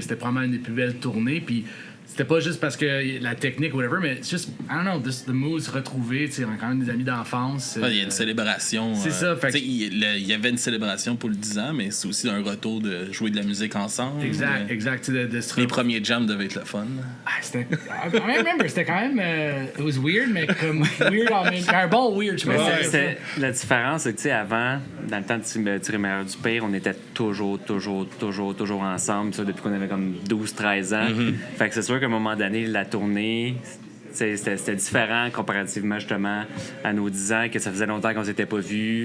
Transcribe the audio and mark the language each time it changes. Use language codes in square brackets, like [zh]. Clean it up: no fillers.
[fr] C'était probablement une des plus belles tournées, puis c'était pas juste parce que la technique, whatever, mais c'est juste, [en] I don't know, the mood, [fr] se retrouver, tu sais, on a quand même des amis d'enfance. Il y a une célébration. C'est ça, fait que... Il y avait une célébration pour le 10 ans, mais c'est aussi un retour de jouer de la musique ensemble. Exact. Les premiers jams devaient être le fun. C'était... [en] I remember, [fr] c'était quand même... [en] it was weird, [fr] mais comme weird, un bon weird, je pense. La différence, c'est que, tu sais, avant, dans le temps de tirer meilleur du pire, on était toujours ensemble, ça, depuis qu'on avait comme 12-13 ans. Fait que c'est sûr qu'à un moment donné, la tournée, c'était différent comparativement justement à nos 10 ans, que ça faisait longtemps qu'on s'était pas vus.